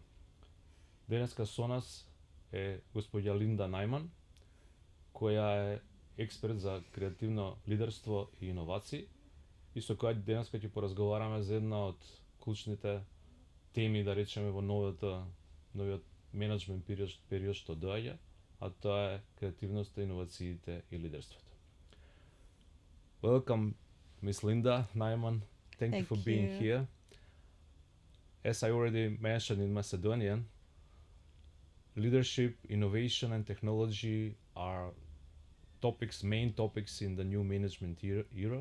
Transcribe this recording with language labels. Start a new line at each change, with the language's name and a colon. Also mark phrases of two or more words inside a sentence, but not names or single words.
Macedonian: Денеска со нас е господја Линда Найман, која е експерт за креативно лидерство и иновации и со која денеска ќе поразговараме за една од клучните теми, да речеме, во новиот менеджмент период што доаѓа, а тоа е креативноста, иновациите и лидерството.
English: Welcome, Miss Linda Naiman. Thank you for being here. As I already mentioned in Macedonian, leadership, innovation and technology are main topics in the new management era.